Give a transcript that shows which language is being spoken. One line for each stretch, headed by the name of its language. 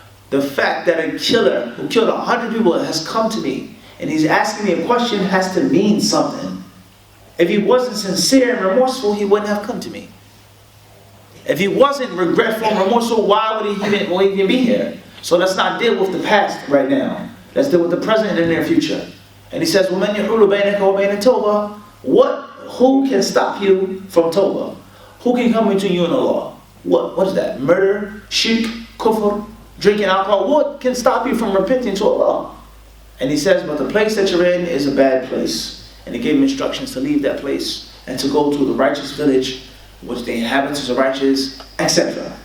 English: The fact that a killer who killed 100 people has come to me, and he's asking me a question has to mean something. If he wasn't sincere and remorseful, he wouldn't have come to me. If he wasn't regretful and remorseful, why would he even be here? So let's not deal with the past right now. Let's deal with the present and the near future. And he says,
Arabic: وَمَنْ يَحُولُ بَيْنَكَ وَبَيْنَ التَّوْبَةِ.
English: Who can stop you from tawbah? Who can come between you and Allah? What is that? Murder, shirk, kufr, drinking alcohol? What can stop you from repenting to Allah? And he says, but the place that you're in is a bad place. And he gave him instructions to leave that place and to go to the righteous village, which the inhabitants are righteous, etc.